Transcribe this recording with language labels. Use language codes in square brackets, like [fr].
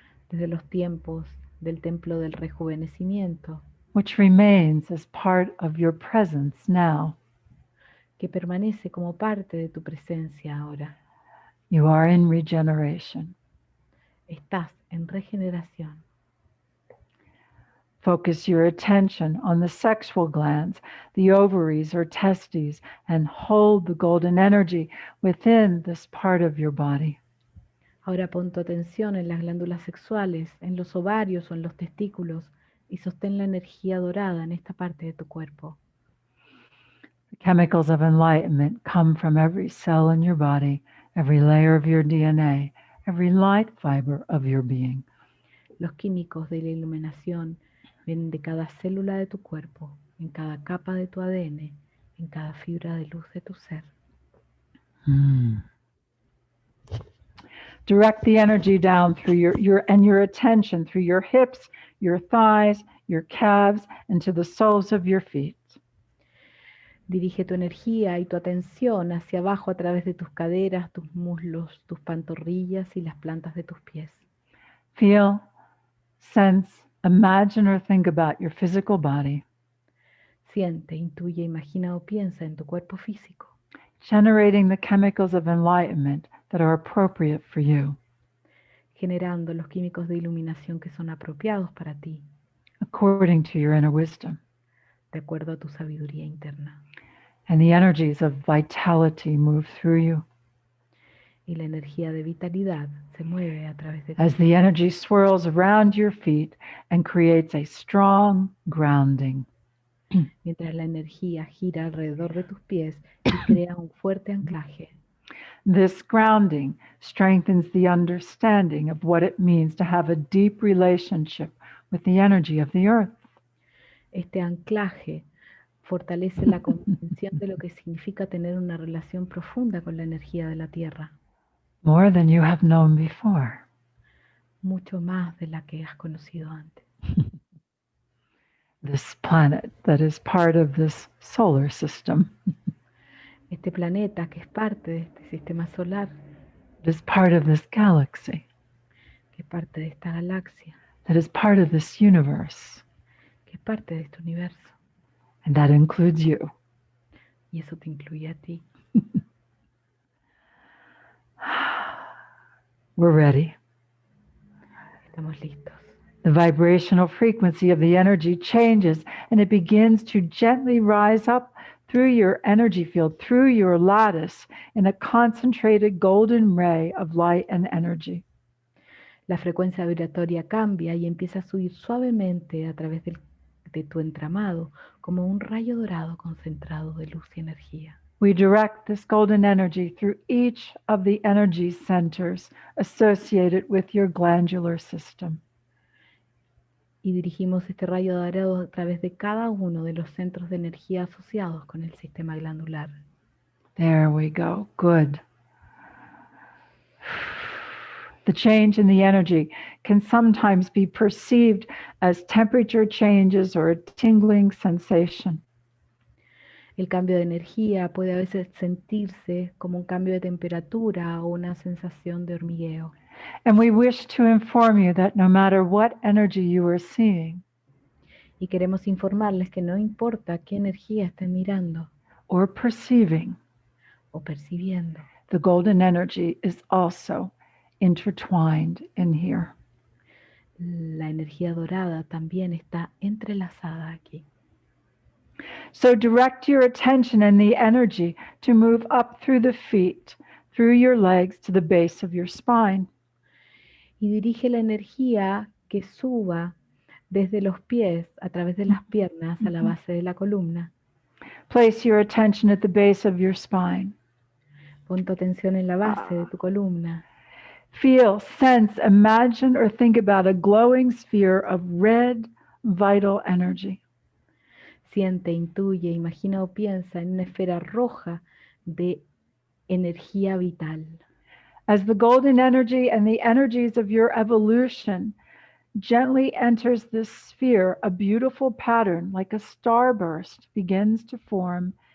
[es] desde los tiempos del templo del rejuvenecimiento, [en] which remains as part of your presence now. [es] Que permanece como parte de tu presencia ahora. [en] You are in regeneration. [es] Estás en regeneración. [en] Focus your attention on the sexual glands, the ovaries or testes, and hold the golden energy within this part of your body. [es] Ahora pon tu atención en las glándulas sexuales, en los ovarios o en los testículos y sostén la energía dorada en esta parte de tu cuerpo. [en] The chemicals of enlightenment come from every cell in your body, every layer of your DNA, every light fiber of your being. [es] Los químicos de la iluminación vienen de cada célula de tu cuerpo, en cada capa de tu ADN, en cada fibra de luz de tu ser. [en] Direct the energy down through your attention through your hips, your thighs, your calves, and to the soles of your feet. [es] Dirige tu energía y tu atención hacia abajo a través de tus caderas, tus muslos, tus pantorrillas y las plantas de tus pies. [en] Feel, sense, imagine or think about your physical body. [es] Siente, intuye, imagina o piensa en tu cuerpo físico. [en] Generating the chemicals of enlightenment that are appropriate for you. [es] Generando los químicos de iluminación que son apropiados para ti. [en] According to your inner wisdom. [es] De acuerdo a tu sabiduría interna. [en] And the energies of vitality move through you. [es] Y la energía de vitalidad se mueve a través de ti. [en] As the energy swirls around your feet and creates a strong grounding. [es] Mientras la energía gira alrededor de tus pies y crea un fuerte anclaje. [en] This grounding strengthens the understanding of what it means to have a deep relationship with the energy of the earth. [es] Este anclaje fortalece la comprensión de lo que significa tener una relación profunda con la energía de la Tierra. [en] More than you have known before. [es] Mucho más de la que has conocido antes. [en] This planet that is part of this solar system. [es] Este planeta que es parte de este sistema solar. [en] That is part of this galaxy. [es] Que es parte de esta galaxia. [en] That is part of this universe. [es] Que es parte de este universo. [en] And that includes you. [es] Y eso te incluye a ti. [en] We're ready. [es] Estamos listos. [en] The vibrational frequency of the energy changes and it begins to gently rise up through your energy field, through your lattice, in a concentrated golden ray of light and energy. [es] La frecuencia vibratoria cambia y empieza a subir suavemente a través de tu entramado como un rayo dorado concentrado de luz y energía. [en] We direct this golden energy through each of the energy centers associated with your glandular system. [es] Y dirigimos este rayo dorado a través de cada uno de los centros de energía asociados con el sistema glandular. There we go. Good. [en] The change in the energy can sometimes be perceived as temperature changes or a tingling sensation. [es] El cambio de energía puede a veces sentirse como un cambio de temperatura o una sensación de hormigueo. [en] And we wish to inform you that no matter what energy you are seeing [es] Y queremos informarles que no importa qué energía estén mirando [en] or perceiving, [es] o percibiendo, [en] the golden energy is also intertwined in here. [es] la energía dorada también está entrelazada aquí. [en] So direct your attention and the energy to move up through the feet, through your legs to the base of your spine. [es] Y dirige la energía que suba desde los pies a través de las piernas a la base de la columna. [en] Place your attention at the base of your spine. [es] Pon tu atención en la base de tu columna. [en] Feel, sense, imagine, or think about a glowing sphere of red, vital energy. [es] Siente, intuye, imagina o piensa en una esfera roja de energía vital. [en] As the golden energy and the energies of your evolution gently enters this sphere, a beautiful pattern like a starburst begins to form.